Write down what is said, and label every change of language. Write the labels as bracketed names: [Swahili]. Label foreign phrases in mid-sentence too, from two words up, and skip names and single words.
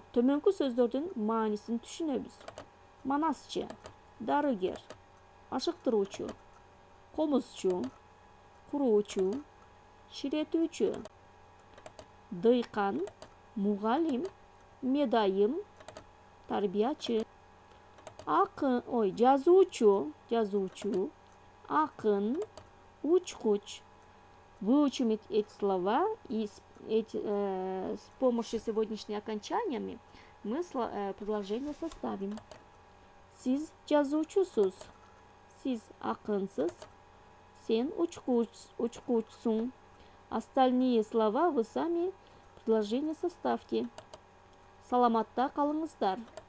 [Kyrgyz] Төмөнкү сөздөрдүн маанисин түшүнөбүз. Манасчы, дарыгер, ашыктыруучу, комузчу, куруучу, ширетүүчү. Дыйкан, мугалим, медайым, тарбиячы. Жазуучу, акын, учкуч. [Russian] Выучим эти слова и с помощью сегодняшними окончаниями мы предложение составим. [Kyrgyz] Сиз жазуучусуз. Сиз акынсыз. Сен учкучсуң. [Russian] Остальные слова вы сами предложение составьте. [Kyrgyz] Саламатта калыңыздар.